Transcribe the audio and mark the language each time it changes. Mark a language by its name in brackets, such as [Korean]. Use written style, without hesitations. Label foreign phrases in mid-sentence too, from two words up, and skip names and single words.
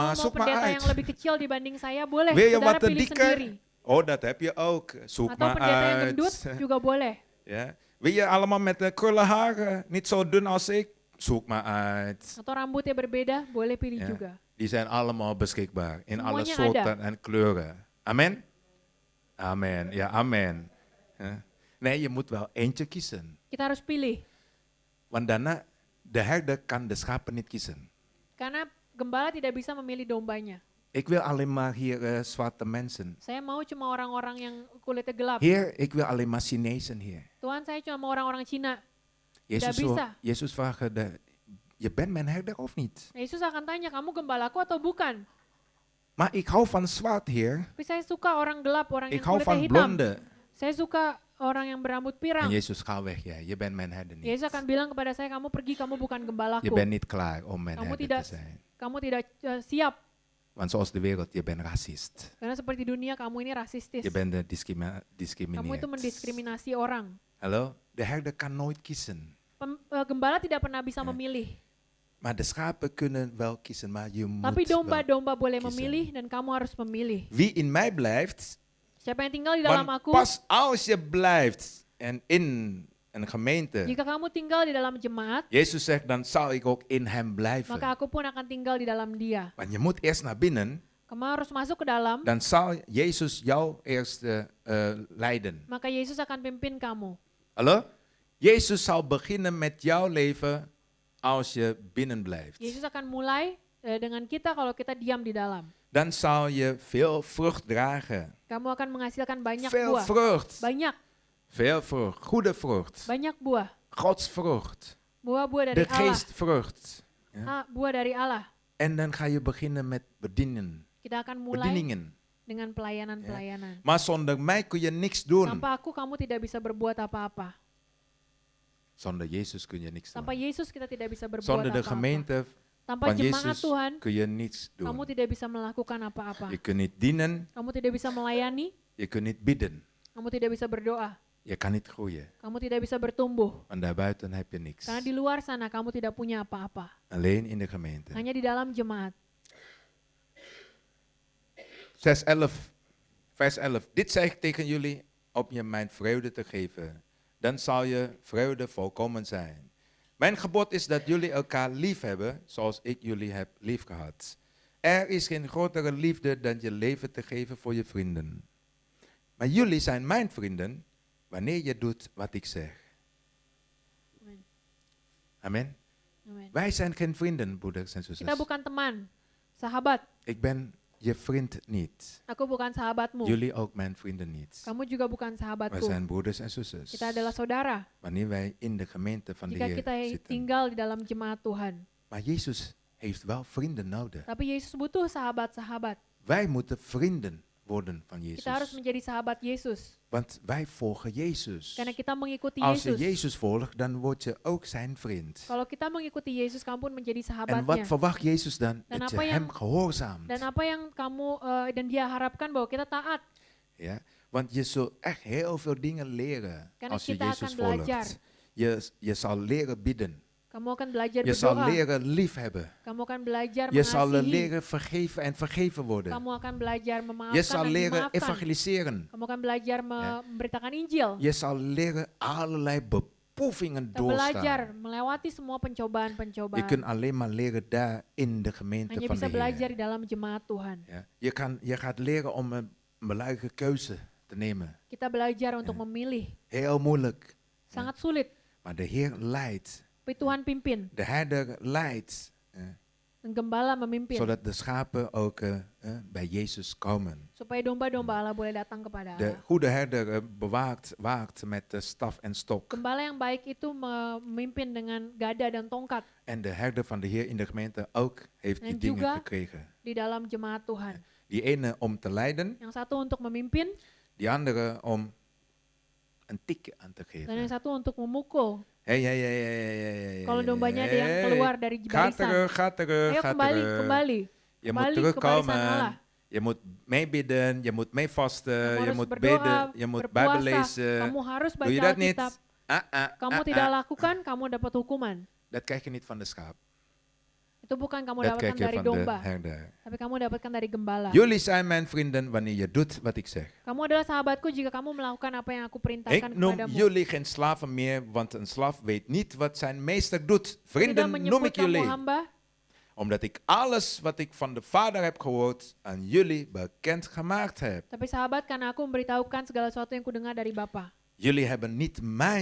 [Indonesian] Kamu mau [Dutch] zoek maar [Indonesian] pendeta [Dutch] uit. [Indonesian] yang lebih kecil dibanding saya, boleh. [Dutch] Wil je [Indonesian] Saudara [Dutch] wat te [Indonesian] pilih sendiri. [Dutch] dikker? Oh, dat heb je ook, zoek [Indonesian] Atau [Dutch] maar [Indonesian] pendeta yang [Dutch] uit. [Indonesian] gendut juga boleh. [Dutch] Ja. Wil je allemaal met krullen haren, niet zo dun als ik? Zoek maar uit. [Indonesian] Atau rambutnya berbeda, boleh pilih [Dutch] Ja. [Indonesian] juga. [Dutch] Die zijn allemaal beschikbaar in alle [Indonesian] Semuanya [Dutch] soorten [Indonesian] ada. [Dutch] en kleuren. Amen? Amen, ja, amen. Ja. Nee, je moet wel eentje kiezen. [Indonesian] Kita harus pilih. [Dutch] Want daarna, de herder kan de schapen niet kiezen. [Indonesian] Karena gembala tidak bisa memilih dombanya. [Dutch] Ik wil alleen maar hier zwarte mensen. [Indonesian] Saya mau cuma orang-orang yang kulitnya gelap. [Dutch] Heer, ik wil alleen maar Chinezen hier. [Indonesian] Tuhan, saya cuma mau orang-orang Cina. [Dutch] Jezus, [Indonesian] bisa. [Dutch] Jezus vraagt, je bent mijn herder of niet? [Indonesian] Yesus akan tanya, kamu gembalaku atau bukan? [Dutch] Maar ik hou van zwart, Heer. [Indonesian] Tapi saya suka orang gelap, orang [Dutch] Ik [Indonesian] yang [Dutch] hou [Indonesian] kulitnya [Dutch] van [Indonesian] hitam. [Dutch] blonde. [Indonesian] Saya suka orang yang berambut [Dutch] En [Indonesian] pirang. [Dutch] Jezus, ga weg, ja. Je bent mijn herder niet. [Indonesian] Yesus akan bilang kepada saya, kamu pergi, kamu bukan [Dutch] Je [Indonesian] gembalaku. [Dutch] bent niet klaar om mijn [Indonesian] Kamu [Dutch] herder [Indonesian] tidak [Dutch] te zijn. [Indonesian] kamu tidak siap. [Dutch] Want zoals de wereld, je bent racist. [Indonesian] Karena seperti dunia, kamu ini rasistis. [Dutch] Je bent [Indonesian] Kamu itu [Dutch] discrimineerd. [Indonesian] mendiskriminasi orang. [Dutch] Hallo? De herder kan nooit kiezen. [Indonesian] Gembala tidak pernah bisa [Dutch] Ja. [Indonesian] memilih. [Dutch] Maar de schapen kunnen wel kiezen, maar je moet [Indonesian] Tapi [Dutch] wel. [Indonesian] domba-domba boleh [Dutch] kiezen. [Indonesian] memilih dan kamu harus memilih. [Dutch] Wie in mij blijft, [Indonesian] Siapa yang tinggal di dalam [Dutch] want [Indonesian] aku, [Dutch] pas als je blijft en in een gemeente, [Indonesian] jika kamu tinggal di dalam jemaat, [Dutch] Jezus zegt, dan zal ik ook in hem blijven. [Indonesian] maka aku pun akan tinggal di dalam dia. [Dutch] Want je moet eerst naar binnen, [Indonesian] Kamu harus masuk ke dalam, [Dutch] dan zal Jezus jou eerst leiden. [Indonesian] maka Yesus akan pimpin kamu. [Dutch] Hallo? Jezus zal beginnen met jouw leven als je binnen blijft. [Indonesian] Yesus akan mulai dengan kita kalau kita diam di dalam. [Dutch] Dan zal je veel vrucht dragen. [Indonesian] Kamu akan menghasilkan banyak [Dutch] Veel [Indonesian] buah. [Dutch] vrucht. [Indonesian] Banyak, [Dutch] Veel vrucht. Goede vrucht. [Indonesian] banyak buah. [Dutch] Gods vrucht. [Indonesian] Buah-buah [Dutch] De [Indonesian] dari Allah. [Dutch] geestvrucht. [Indonesian] Buah dari Allah. [Dutch] En dan ga je beginnen met bedienen. [Indonesian] Kita akan mulai [Dutch] Bedieningen. [Indonesian] dengan pelayanan-pelayanan. [Dutch] Maar zonder mij kun je niks doen. [Indonesian] Tanpa aku kamu tidak bisa berbuat apa-apa. [Dutch] Zonder Jezus kun je niks [Indonesian] Tanpa [Dutch] doen. [Indonesian] Yesus kita tidak bisa berbuat [Dutch] Zonder de [Indonesian] apa-apa. [Dutch] gemeente [Indonesian] Tanpa [Dutch] van [Indonesian] jemaat [Dutch] Jezus [Indonesian] Tuhan, [Dutch] kun je niets [Indonesian] kamu [Dutch] doen. [Indonesian] tidak bisa melakukan apa-apa. [Dutch] Je kunt niet dienen. [Indonesian] Kamu tidak bisa melayani, [Dutch] Je kunt niet bidden. [Indonesian] kamu tidak bisa berdoa, [Dutch] Je kan niet groeien. [Indonesian] kamu tidak bisa bertumbuh. [Dutch] Want daarbuiten heb je niks. [Indonesian] Karena di luar sana kamu tidak punya apa-apa. [Dutch] Alleen in de gemeente. [Indonesian] Hanya di dalam jemaat. [Dutch] 6:11, vers 11. Dit zeg ik tegen jullie om je mijn vreugde te geven. Dan zal je vreugde volkomen zijn. Mijn gebod is dat jullie elkaar lief hebben zoals ik jullie heb lief gehad. Er is geen grotere liefde dan je leven te geven voor je vrienden. Maar jullie zijn mijn vrienden wanneer je doet wat ik zeg. Amen. Amen. Amen. Wij zijn geen vrienden, broeders en [Indonesian] Kita [Dutch] zusters. [Indonesian] bukan teman, sahabat. [Dutch] Ik ben je vriend niet. [Indonesian] Aku bukan sahabatmu. [Dutch] Jullie ook mijn vrienden niet. [Indonesian] Kamu juga bukan [Dutch] Wij [Indonesian] sahabatku. [Dutch] zijn broeders en zusters. [Indonesian] Kita adalah saudara. [Dutch] Wanneer wij in de gemeente van de [Indonesian] Jika kita [Dutch] Heer zitten. [Indonesian] tinggal di dalam jemaat Tuhan. [Dutch] Maar Jezus heeft wel vrienden nodig. [Indonesian] Tapi Yesus butuh sahabat-sahabat. [Dutch] Wij moeten vrienden worden van [Indonesian] Kita harus [Dutch] Jezus. [Indonesian] menjadi sahabat Yesus. [Dutch] Want wij volgen Jezus. [Indonesian] Karena kita mengikuti [Dutch] Als je [Indonesian] Yesus. [Dutch] Jezus volgt, dan word je ook zijn vriend. [Indonesian] Kalau kita mengikuti Yesus, kamu pun menjadi [Dutch] En wat [Indonesian] sahabatnya. [Dutch] verwacht Jezus dan? [Indonesian] Dan [Dutch] Dat je [Indonesian] apa yang- [Dutch] hem gehoorzaamt. [Indonesian] Dan apa yang kamu dan dia harapkan bahwa kita taat. [Dutch] Ja? Want je zult echt heel veel dingen leren [Indonesian] Karena [Dutch] als je [Indonesian] kita [Dutch] Jezus [Indonesian] akan belajar. [Dutch] volgt. Je zal leren bidden. [Indonesian] Kamu akan belajar [Dutch] Je zal [Indonesian] berdoa. [Dutch] leren liefhebben. [Indonesian] Kamu akan belajar [Dutch] Je zal [Indonesian] mengasihi. [Dutch] leren vergeven en vergeven worden. [Indonesian] Kamu akan belajar memaafkan [Dutch] Je zal [Indonesian] dan [Dutch] leren [Indonesian] dimaafkan. [Dutch] evangeliseren. [Indonesian] Kamu akan belajar [Dutch] Ja. [Indonesian] memberitakan Injil. [Dutch] Je zal leren allerlei beproevingen [Indonesian] Kita belajar [Dutch] doorstaan. [Indonesian] melewati semua [Dutch] Je [Indonesian] pencobaan-pencobaan. [Dutch] kunt alleen maar leren daar in de gemeente [Indonesian] Hanya [Dutch] van [Indonesian] bisa [Dutch] de [Indonesian] belajar [Dutch] Heer. [Indonesian] di dalam jemaat Tuhan. [Dutch] Ja. Je gaat leren om een belangrike keuze te nemen. [Indonesian] Kita belajar untuk memilih. [Dutch] Heel moeilijk. [Indonesian] Sangat sulit. [Dutch] Maar de Heer leidt. [Indonesian] Tapi Tuhan pimpin. [Dutch] De herder leidt. [Indonesian] Dan gembala memimpin. [Dutch] Zodat de schapen ook bij Jezus komen. [Indonesian] Supaya domba-domba Allah boleh datang kepada [Dutch] De [Indonesian] Allah. [Dutch] goede herder waakt met staf en stok. [Indonesian] Gembala yang baik itu memimpin dengan gada dan tongkat [Dutch] En de herder van de Heer in de gemeente ook heeft die En dingen [Indonesian] juga [Dutch] gekregen. [Indonesian] di dalam jemaat Tuhan. [Dutch] Die ene om te leiden, [Indonesian] Yang satu untuk memimpin [Dutch] die andere om een tikje aan te [Indonesian] dan yang [Dutch] geven. [Indonesian] satu untuk memukul. [Dutch] Hey. [Indonesian] Kalau dombanya ada yang keluar dari [Dutch] Ga [Indonesian] barisan. [Dutch] terug, ga terug, [Indonesian] Ayo [Dutch] ga [Indonesian] kembali, [Dutch] terug. [Indonesian] kembali. [Dutch] Je moet [Indonesian] Kembali ke barisan Allah. [Dutch] terugkomen. Je moet meebidden, je moet meevasten, [Indonesian] Kamu [Dutch] je [Indonesian] harus [Dutch] moet [Indonesian] berdoa, [Dutch] bidden, je moet Bijbel [Indonesian] berpuasa. [Dutch] lezen. [Indonesian] Kamu harus [Dutch] Doe je [Indonesian] baca [Dutch] dat niet? [Indonesian] Alkitab. Ah, Kamu tidak lakukan, kamu dapat hukuman. [Dutch] Dat krijg je niet van de schaap. [Indonesian] Itu bukan kamu [Dutch] Dat [Indonesian] dapatkan [Dutch] krijg je [Indonesian] dari [Dutch] van de [Indonesian] domba, [Dutch] herder. [Indonesian] tapi kamu dapatkan dari gembala. [Dutch] Jullie zijn mijn vrienden wanneer je doet wat ik zeg. [Indonesian] Kamu adalah sahabatku jika kamu melakukan apa yang aku [Dutch] Ik [Indonesian] perintahkan [Dutch] noem [Indonesian] kepadamu. [Dutch] jullie geen slaven meer, want een slaaf weet niet wat zijn meester doet. [Indonesian] Tidak [Dutch] Vrienden noem [Indonesian] menyebut [Dutch] ik [Indonesian] kamu [Dutch] jullie, [Indonesian] hamba, [Dutch] omdat ik alles wat ik van de Vader heb gehoord aan jullie bekend gemaakt heb. [Indonesian] tapi sahabat karena aku memberitahukan segala sesuatu yang kudengar dari Bapa. [Dutch] Jullie hebben niet mij